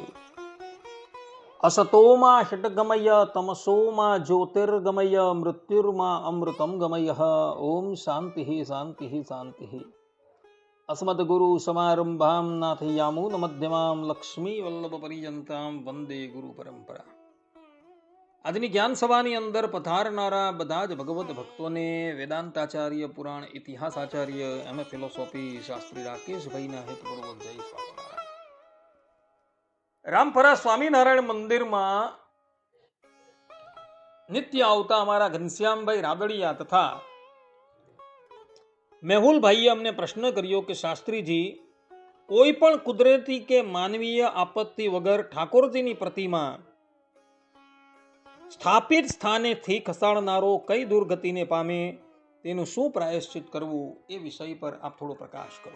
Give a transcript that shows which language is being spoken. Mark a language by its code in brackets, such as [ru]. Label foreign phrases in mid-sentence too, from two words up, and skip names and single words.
[sa] असतो मा षट्गमय तमसो मा ज्योतिर्गमय मृत्युर्मा अमृतं गमयः। ओम शान्तिः शान्तिः शान्तिः। अस्मद्गुरुसमारम्भां नाथयामुनमध्यमां लक्ष्मीवल्लभपर्यन्तां वन्दे गुरुपरम्परा। [gu] આજની જ્ઞાન સભાની અંદર પધારનારા બધા જ ભગવત ભક્તોને વેદાંતાચાર્ય, પુરાણ ઇતિહાસ આચાર્ય, એમ ફિલોસોફી શાસ્ત્રી રાકેશભાઈના હેતપૂર્વક જય સ્વામિનારાયણ. રામપરા સ્વામિનારાયણ મંદિરમાં નિત્ય આવતા અમારા ઘનશ્યામભાઈ રાદડિયા તથા મેહુલભાઈએ અમને પ્રશ્ન કર્યો કે શાસ્ત્રીજી, કોઈ પણ કુદરતી કે માનવીય આપત્તિ વગર ઠાકોરજીની પ્રતિમા સ્થાપિત સ્થાનેથી ખસાડનારો કઈ દુર્ગતિને પામે, તેનું શું પ્રાયશ્ચિત કરવું, એ વિષય પર આપ થોડો પ્રકાશ કરો.